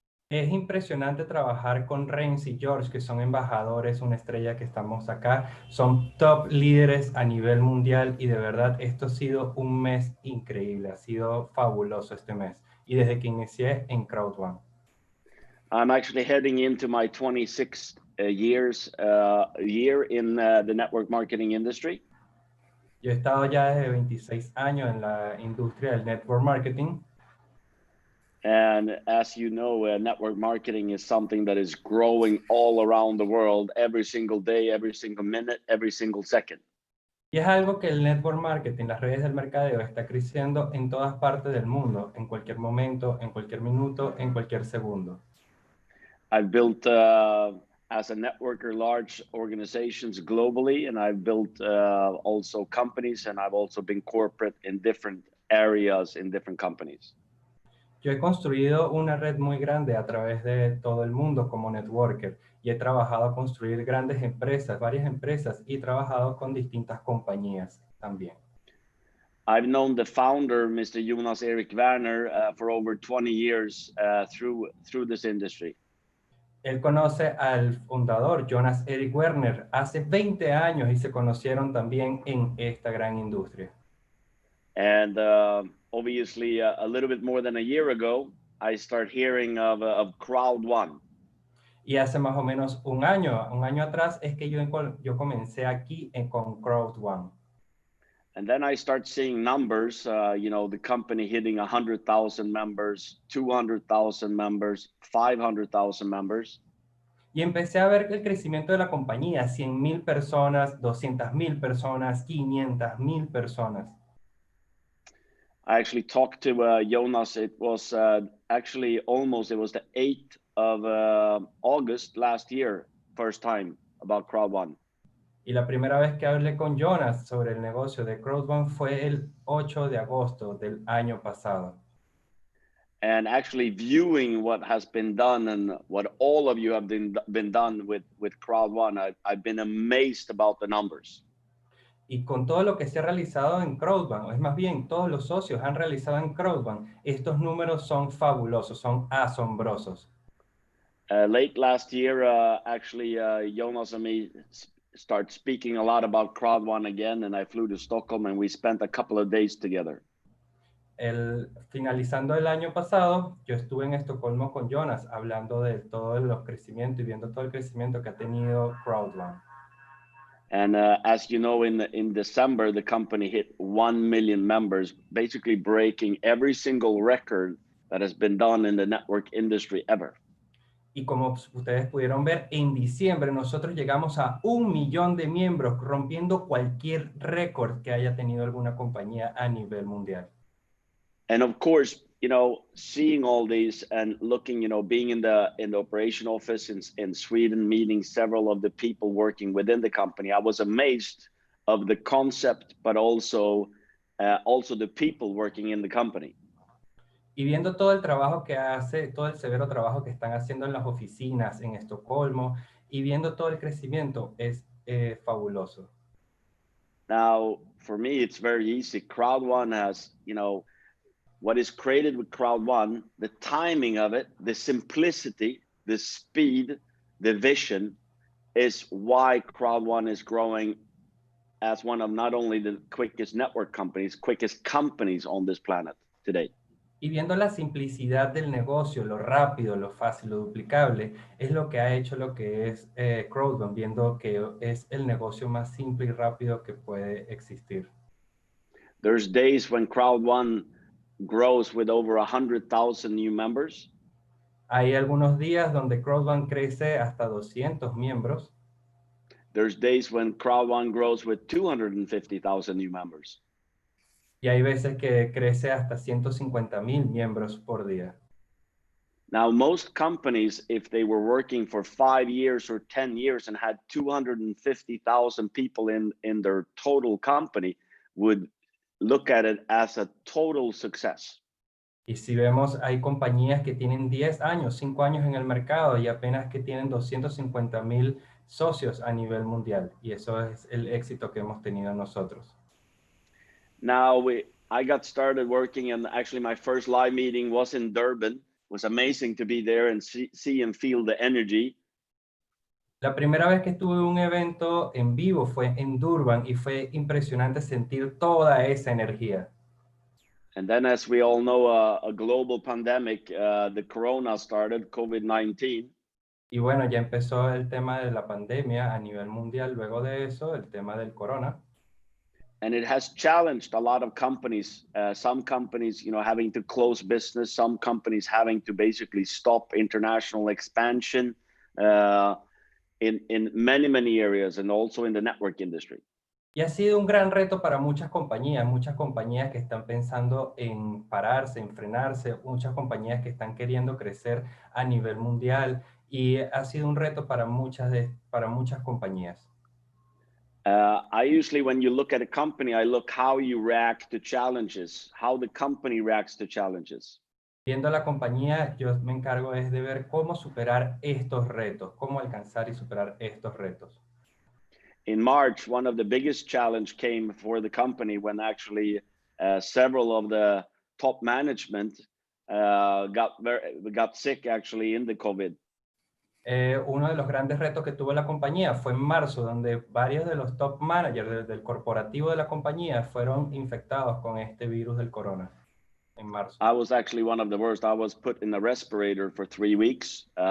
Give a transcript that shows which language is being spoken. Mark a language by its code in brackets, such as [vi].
[es] Es impresionante trabajar con Renz y George, que son embajadores, una estrella que estamos acá. Son top líderes a nivel mundial y de verdad esto ha sido un mes increíble. Ha sido fabuloso este mes. Y desde que inicié en Crowd1. [en] I'm actually heading into my 26th year in the network marketing industry. [es] Yo he estado ya desde 26 años en la industria del network marketing. [en] And as you know, network marketing is something that is growing all around the world, every single day, every single minute, every single second. [es] Y es algo que el network marketing, las redes del mercadeo, está creciendo en todas partes del mundo, en cualquier momento, en cualquier minuto, en cualquier segundo. [en] I've built, as a networker, large organizations globally, and I've built also companies, and I've also been corporate in different areas in different companies. [es] Yo he construido una red muy grande a través de todo el mundo como networker y he trabajado a construir grandes empresas, varias empresas, y he trabajado con distintas compañías también. [en] I've known the founder, Mr. Jonas Erik Werner, for over 20 years through this industry. [es] Él conoce al fundador, Jonas Erik Werner, hace 20 años y se conocieron también en esta gran industria. [en] And obviously, a little bit more than a year ago, I started hearing of Crowd1. [es] Y hace más o menos un año atrás es que yo comencé aquí con Crowd1. [en] And then I start seeing numbers, the company hitting 100,000 members, 200,000 members, 500,000 members. [es] Y empecé a ver el crecimiento de la compañía, 100,000 personas, 200,000 personas, 500,000 personas. [en] I actually talked to Jonas. It was actually it was the 8th of August last year, first time about Crowd1. [es] Y la primera vez que hablé con Jonas sobre el negocio de Crowd1 fue el 8 de agosto del año pasado. [en] And actually viewing what has been done and what all of you have been done with Crowd1, I've been amazed about the numbers. [es] Y con todo lo que se ha realizado en Crowd1, es más bien, todos los socios han realizado en Crowd1, estos números son fabulosos, son asombrosos. [en] Late last year, actually, Jonas and me start speaking a lot about Crowd1 again, and I flew to Stockholm and we spent a couple of days together. [es] Finalizando el año pasado, yo estuve en Estocolmo con Jonas hablando de todos los crecimientos y viendo todo el crecimiento que ha tenido Crowd1. [en] And as you know, in December, the company hit 1 million members, basically breaking every single record that has been done in the network industry ever. [es] Y como ustedes pudieron ver, en diciembre nosotros llegamos a 1 millón de miembros, rompiendo cualquier récord que haya tenido alguna compañía a nivel mundial. [en] And of course, seeing all these and looking, being in the operation office in Sweden, meeting several of the people working within the company, I was amazed of the concept, but also the people working in the company. [es] Y viendo todo el trabajo que hace, todo el severo trabajo que están haciendo en las oficinas en Estocolmo y viendo todo el crecimiento es fabuloso. [en] Now, for me, it's very easy. Crowd1 has, you know, what is created with Crowd1, the timing of it, the simplicity, the speed, the vision is why Crowd1 is growing as one of not only the quickest network companies, quickest companies on this planet today. [es] Y viendo la simplicidad del negocio, lo rápido, lo fácil, lo duplicable, es lo que ha hecho lo que es Crowd1, viendo que es el negocio más simple y rápido que puede existir. [en] There's days when Crowd1 grows with over 100,000 new members. [es] Hay algunos días donde Crowd1 crece hasta 200 miembros. [en] There's days when Crowd1 grows with 250,000 new members. [es] Y hay veces que crece hasta 150,000 miembros por día. [en] Now, most companies, if they were working for 5 years or 10 years and had 250,000 people in their total company, would look at it as a total success. [es] Y si vemos, hay compañías que tienen 10 años, 5 años en el mercado y apenas que tienen 250,000 socios a nivel mundial. Y eso es el éxito que hemos tenido nosotros. [en] Now, I got started working, and actually my first live meeting was in Durban. It was amazing to be there and see and feel the energy. [es] La primera vez que estuve en un evento en vivo fue en Durban y fue impresionante sentir toda esa energía. [en] And then, as we all know, a global pandemic, the corona started, COVID-19. [es] Y bueno, ya empezó el tema de la pandemia a nivel mundial. Luego de eso, el tema del corona. [en] And it has challenged a lot of companies. Some companies, you know, having to close business. Some companies having to basically stop international expansion in many areas, and also in the network industry. [es] Y ha sido un gran reto para muchas compañías que están pensando en pararse, en frenarse, muchas compañías que están queriendo crecer a nivel mundial, y ha sido un reto para muchas compañías. [en] I usually, when you look at a company, I look how you react to challenges, how the company reacts to challenges. [es] Viendo la compañía, yo me encargo es de ver cómo superar estos retos, cómo alcanzar y superar estos retos. [en] In March, one of the biggest challenge came for the company when actually several of the top management got sick actually in the COVID. [es] Uno de los grandes retos que tuvo la compañía fue en marzo, donde varios de los top managers del corporativo de la compañía fueron infectados con este virus del corona en marzo. [en] I was actually one of the worst. I was put in a respirator for 3 weeks.